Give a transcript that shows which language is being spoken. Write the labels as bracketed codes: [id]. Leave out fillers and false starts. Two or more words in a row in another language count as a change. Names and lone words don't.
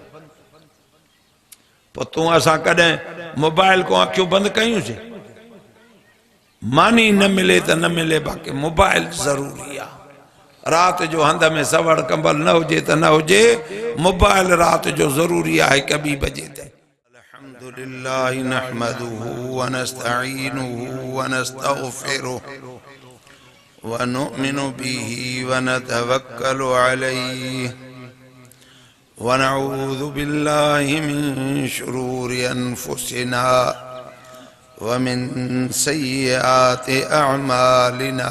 [sd] पोइ तूं असां कॾहिं मोबाइल को अखियूं बंदि कयूंसीं? मानी न मिले त न मिले, बाक़ी मोबाइल ज़रूरी आहे। रात जो हंध में सवड़ कंबल न हुजे त न हुजे, मोबाइल रात जो ज़रूरी आहे 1-2 बजे ताईं। [ar] الحمد لله نحمده ونستعينه ونستغفره ونؤمن به ونتوكل عليه ونعوذ بالله من شرور أنفسنا ومن سيئات أعمالنا.